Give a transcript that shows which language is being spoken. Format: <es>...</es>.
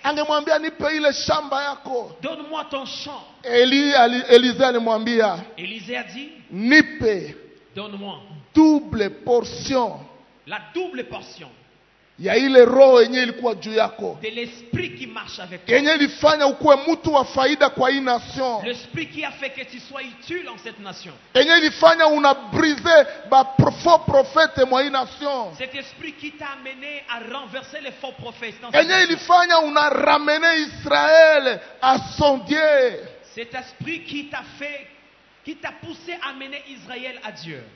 <sw>Angemwambia nipe ile shamba yako.</sw> <fr>Donne-moi ton champ.</fr> <sw>Élisée alimwambia.</sw> <fr>Élisée a dit.</fr> <sw>Nipe.</sw> <fr>Donne-moi. Double portion. La double portion.</fr> <sw>Ya ile roho yenye ilikuwa juu yako.</sw> <fr>De l'esprit qui marche avec toi.</fr> <sw>Yenye ilifanya ukue mtu wa faida kwa hii nation.</sw> <fr>L'esprit qui a fait que tu sois utile en cette nation.</fr> <sw>Yenye ilifanya una briser ba</sw> <fr>faux prophètes</fr> <sw>mwa hii nation.</sw> <fr>Cet esprit qui t'a amené à renverser les faux prophètes.</fr> <sw>Yenye ilifanya una</sw> <fr>ramener Israël à son Dieu. Cet esprit qui t'a fait qui t'a poussé à mener Israël à Dieu.</fr>